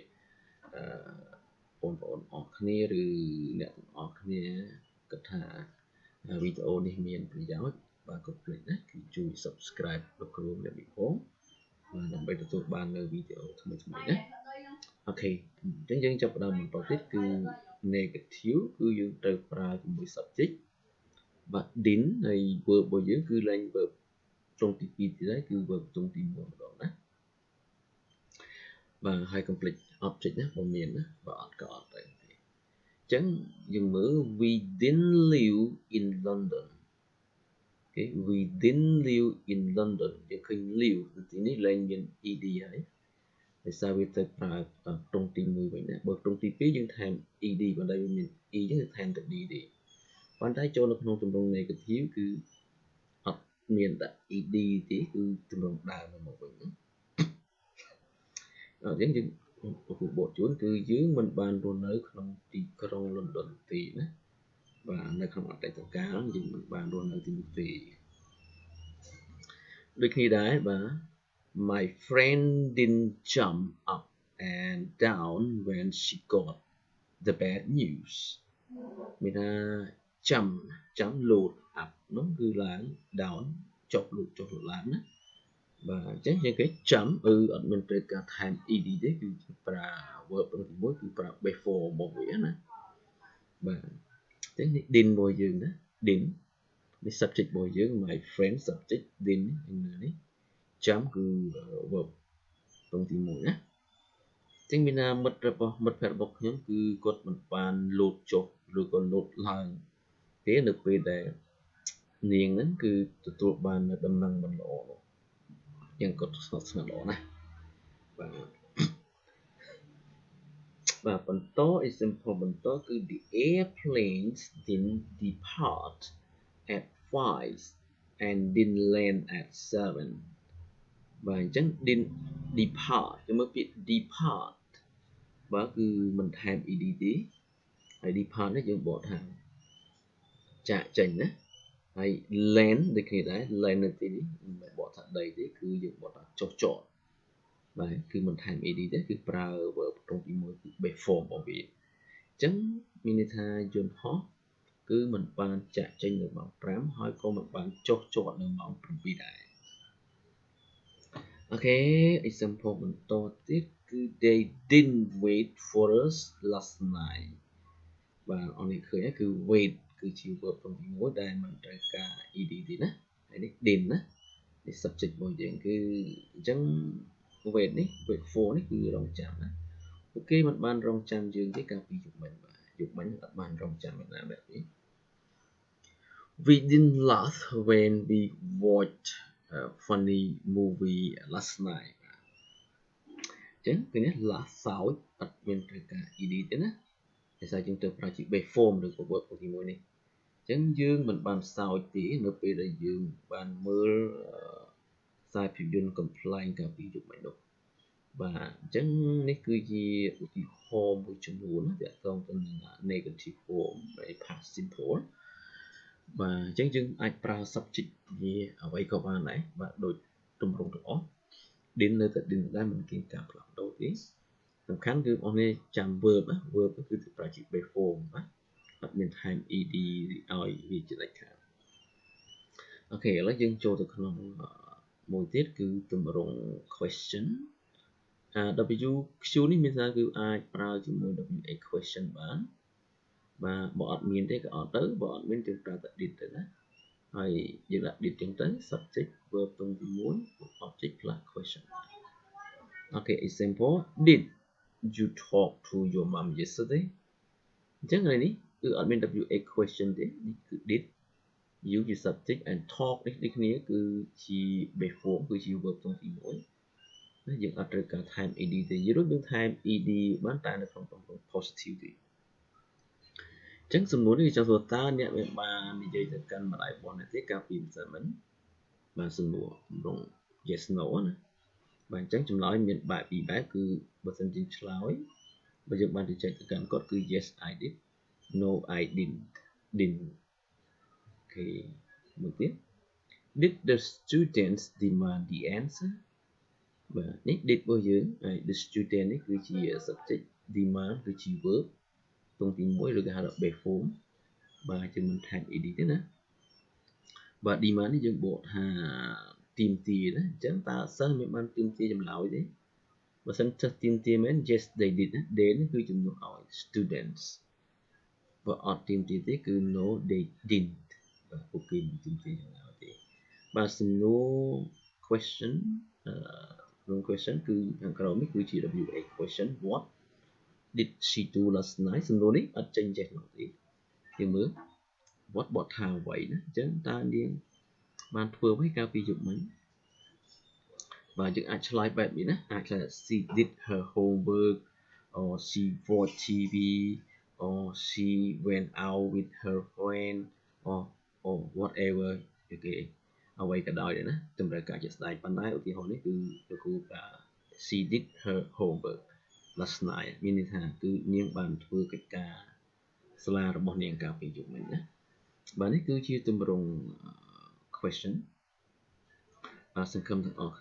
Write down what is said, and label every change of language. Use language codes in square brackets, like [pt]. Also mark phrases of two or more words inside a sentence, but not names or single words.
[km] បងប្អូនអរគ្នាឬអ្នកទាំងអស់គ្នាគិតថាវីដេអូនេះមានប្រយោជន៍បាទកុំភ្លេចណាគឺជួយ subscribe លោកគ្រូអ្នកវិភពដើម្បីទទួលបាននៅវីដេអូថ្មីៗណាអូខេអញ្ចឹងយើងចាប់ផ្ដើមបន្តទៀតគឺ negative គឺយើងត្រូវប្រើជាមួយ subject បាទ din ហើយ verb របស់យើងគឺឡើង verb ត្រង់ទី2ទៀតហើយគឺ verb ត្រង់ទី1ម្ដងណា បាទហើយ [en] complete object [km] ណាបើមានណាបើអត់ក៏អត់ទៅអញ្ចឹងយើងមើល [en] we didn't live in London okay we didn't live in London [km] យើងឃើញ live ទីនេះឡើងមាន ed ហើយដោយសារវាទៅប្រើត្រង់ទី1វិញណាបើត្រង់ទី2យើងថែម ed បើតែវាមាន e អញ្ចឹងគឺថែមតែ d ទេប៉ុន្តែចូលនៅក្នុងទម្រង់ negative គឺអត់មានដាក់ ed ទេគឺទម្រង់ដើមមកវិញណា អញ្ចឹងយើងគូបកជូនគឺយើងមិនបានរស់នៅក្នុងទីក្រុង London ទេណាបាទនៅក្នុងអតីតកាលយើងមិនបានរស់នៅទីនោះទេដូចគ្នាដែរបាទ [en] My friend didn't jump up and down when she got the bad news [km] មានថា jump លោត up នោះគឺឡើង down ចុះលោតឡើងណាបាទអញ្ចឹងយើងគេ jump អត់មានត្រូវការ ថែម ed ទេគឺប្រើ verb ទី1គឺប្រើ before របស់វាណាបាទអញ្ចឹងនេះ didn't របស់យើងណា didn't នេះ subject របស់យើង [en] my friend subject didn't [km] នេះ jump គឺ verb ទី1ណាចឹងមានថាមិត្តភ័ក្តិរបស់ខ្ញុំគឺគាត់មិនបានលោតចុះឬក៏លោតឡើងទេនៅពេលដែលនាងហ្នឹងគឺទទួលបានដំណឹងមិនល្អនោះយ៉ាងគាត់ស្ងប់ស្ងាត់ល្អណាស់ បាទបន្ត example បន្តគឺ [en] the airplanes didn't depart at 5 and didn't land at 7 [km] បាទអញ្ចឹង [en] didn't depart [km] គឺមើលពាក្យ depart បាទគឺ មិនថែម ed ទេហើយ depart នេះយើងបកថាចាកចេញណាហើយ land ដូចគ្នាដែរ land នៅទីនេះមិនបកថាដីទេគឺយើងបកថាចុះចតបាទគឺមិនថែម ed ទេគឺប្រើ verb ត្រង់ទី1គឺ [en] base form [km] របស់វាអញ្ចឹងមានន័យថាយន្តហោះគឺមិនបានចាកចេញនៅម៉ោង5ហើយក៏មិនបានចុះចតនៅម៉ោង7ដែរ អូខេ example បន្តទៀតគឺ [en] they didn't wait for us last night [km] បាទអននេះឃើញគឺ wait គឺជា verb ទី1ដែលមិនត្រូវការ ed ទេណាហើយនេះ didn't ណានេះ subject របស់យើងគឺអញ្ចឹង wait នេះ [en] wait for [km] នេះគឺរងចាំណាពួកគេមិនបានរងចាំ យើងទេកាលពីយប់មិញបាទយប់មិញអត់បានរងចាំណាបែបនេះ [en] We didn't laugh when we watched a funny movie last night [km] អញ្ចឹងគឺនេះ laugh សើចអត់មានត្រូវការ ed ទេ ណាតែសារយើងទៅប្រើជា [en] base form [km] ឬក៏ verb ទី1នេះអញ្ចឹងយើងមិនបានសើចទេនៅពេលដែលយើងបានមើលខ្សែភាពយន្តកំ pl ែងកាលពីយប់មិញនោះបាទអញ្ចឹងនេះគឺជាឧទាហរណ៍មួយចំនួនទាក់ទងទៅនឹង [en] negative form [km] នៃ [en] past simple [km] បាទអញ្ចឹងយើងអាចប្រើ subject វាអ្វីក៏បានដែរបាទដូចទម្រង់ទាំងអស់ didn't នៅតែ didn't ដែរមិនមានការផ្លាស់ប្ដូរទេសំខាន់គឺបងប្អូនចាំ verb ណា verb គឺប្រើជា [en] base form [km] ណាអត់មានថែម ed ឲ្យវាជាដាច់ខាតអូខេឥឡូវយើងចូលទៅក្នុងមួយទៀតគឺទម្រង់ question WQ នេះមានន័យថាគឺអាចប្រើជាមួយ [en] WA question [km] បានបាទបើអត់មានទេក៏អត់ទៅបើអត់មានយើងប្រើតែ did ទៅណាហើយយើងដាក់ did ចឹងទៅ [en] subject verb [km] ទី1 [en] object plus question [km] អូខេ [en] example did you talk to your mom yesterday [km] អញ្ចឹងថ្ងៃនេះគឺអត់មាន [en] WA question [km] ទេនេះគឺ did you ជា [en] subject and talk [km] នេះដូចគ្នាគឺជា [en] base form [km] គឺជា verb ទី1ណាយើងអត់ត្រូវការថែម ed ទេយើងនឹងថែម ed បានតែនៅក្នុងទម្រង់ positive ទេអញ្ចឹងសំណួរនេះចង់សួរតើអ្នកបាននិយាយទៅ កាន់ម្ដាយរបស់អ្នកទេកាលពីម្សិលមិញបាទសំណួរទម្រង់ [en] yes no [km] ណាបាទអញ្ចឹងចម្លើយមានបែបពីរបែបគឺបើសិនជាឆ្លើយបើយើងបានទៅ ចែកទៅកាន់គាត់គឺ [en] yes I did no I didn't [km] អូខេមួយទៀត [en] did the students demand the answer [km] បាទនេះ did របស់យើងហើយ [en] the student [km] នេះគឺជា [en] subject demand [km] គឺជា verb ទង់ទី1ឬគេហៅថា [en] base form [km] បាទយើងមិនថែម ed ទេណាបាទ demand នេះយើងបកថាទាមទារណាអញ្ចឹងតើសិស្សមានបានទាមទារចម្លើយទេបើសិនសិស្សទាមទារមែន [en] yes they did [km] ណា they នេះគឺជំនួសឲ្យ students បើអត់ទាមទារទេគឺ [en] no they didn't [km] បាទពួកគេមិនទាមទារចម្លើយទេបាទសំណួរ question question គឺខាងក្រោមនេះគឺជា [en] WA question what did she do last night [km] សំណួរនេះអត់ចេញចេះនោះទេយើងមើល what បកថាអ្វីណាអញ្ចឹងតើនាងបានធ្វើអ្វីកាលពីយប់មិញបាទយើងអាចឆ្លើយបែបនេះណាអាចឆ្លើយ [en] she did her homework or she watched TV or she went out with her friend or whatever [km] គេអ្វីក៏ដោយដែរណាតម្រូវការជាក់ស្ដែងប៉ុន្តែឧទាហរណ៍នេះគឺលោកគ្រូប្រើ [en] she did her homework last night [km] មានន័យថាគឺនាងបានធ្វើកិច្ចការសាលារបស់នាងកាលពីយប់មិញណាបាទនេះគឺជាទម្រង់ question បាទសង្ឃឹមទាំងអស់